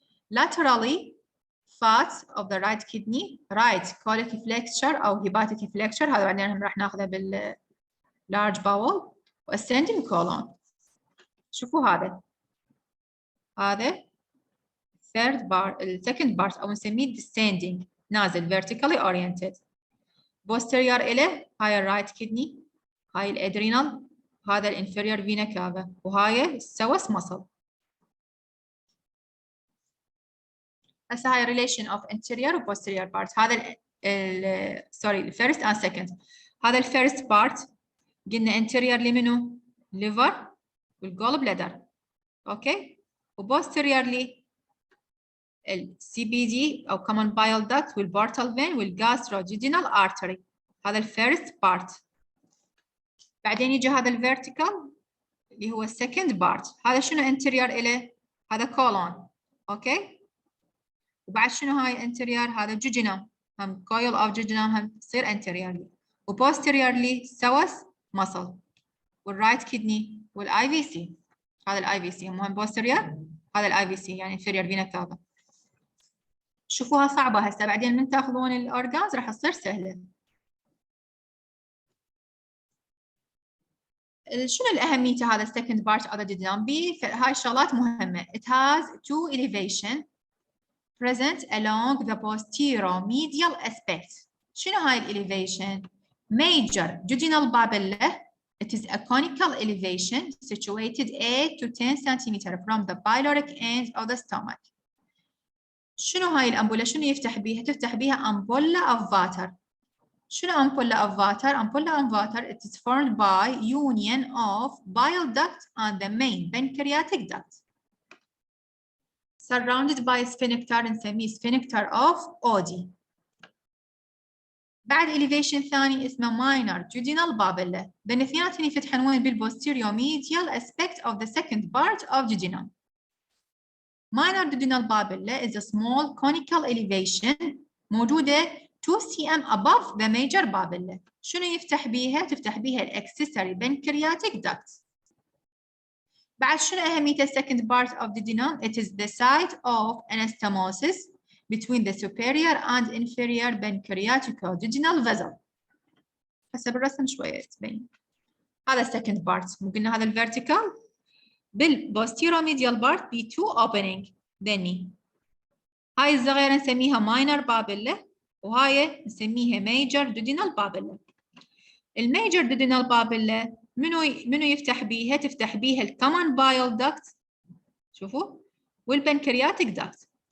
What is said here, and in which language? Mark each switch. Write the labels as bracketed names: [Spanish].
[English] Laterally, fat of the right kidney, right colic flexure أو hepatic flexure، [Arabic] هذا بعدين راح ناخذه بال [English] large bowel، ascending colon. [Arabic] شوفوا هذا third part، second part أو نسميه descending، نازل vertically oriented. posterior إله هاي الرايت كدني، هاي الادرينال، هذا الانفيريور فينا كافا، وهاي السوس مصل. هسه هاي [English] relation of anterior و posterior part. هذا sorry first and second. [Arabic] هذا الفيرست part قلنا anterior لمنو؟ liver والجول بلادر، اوكي، وبوستيريورلي الCBD أو common bile duct والبورتال فين والجاستروديودينال artery. هذا الفيرست بارت. بعدين يجي هذا الفيرتيكال اللي هو السكند بارت. هذا شنو anterior إله؟ هذا colon، اوكي، وبعد شنو هاي anterior؟ هذا duodenum، هم coil of duodenum هم تصير anteriorly، وposteriorly سوس muscle والرايت كدني والIVC. هذا الIVC مهم posterior، هذا الIVC يعني inferior vena cava. شوفوها صعبة هسه، بعدين من تاخذون الأورجانز راح تصير سهلة. شنو الأهمية هذا second part of the duodenum؟ هاي الشغلات مهمة. [English] It has two elevation present along the posteromedial aspect. [Arabic] شنو هاي [English] elevation؟ Major duodenal papilla. It is a conical elevation situated 8 to 10 centimeter from the pyloric end of the stomach. [Arabic] شنو هاي الأمبولة؟ شنو يفتح بيها؟ تفتح بيها أمبولا of water. شنو أمبولا [English] of water؟ Ampulla of water it is formed by union of bile duct and the main pancreatic duct. Surrounded by sphincter نسميه sphincter of Oddi. [Arabic] بعد elevation ثاني اسمه minor duodenal papilla. بين الاثنين يفتحون وين؟ [English] بالposteriomedial aspect of the second part of duodenum. Minor duodenal papilla is a small conical elevation موجودة 2 cm above the major papilla. [Arabic] شنو يفتح بيها؟ تفتح بيها الاكسسوري pancreatic duct. بعد شنو أهمية [English] second part of duodenum? It is the site of anastomosis between the superior and inferior pancreatico-duodenal vessel. [Arabic] حسب الرسم شوية تبين. هذا second part. مو قلنا هذا الفيرتيكال؟ بالبوستيروميديال part ب 2 opening. دني. هاي الصغيرة نسميها minor papilla وهاي نسميها major duodenal papilla. الميجر duodenal papilla منو يفتح بيها؟ تفتح بيها الكومن بايل داكت، شوفوا، والبنكرياتيك داكت.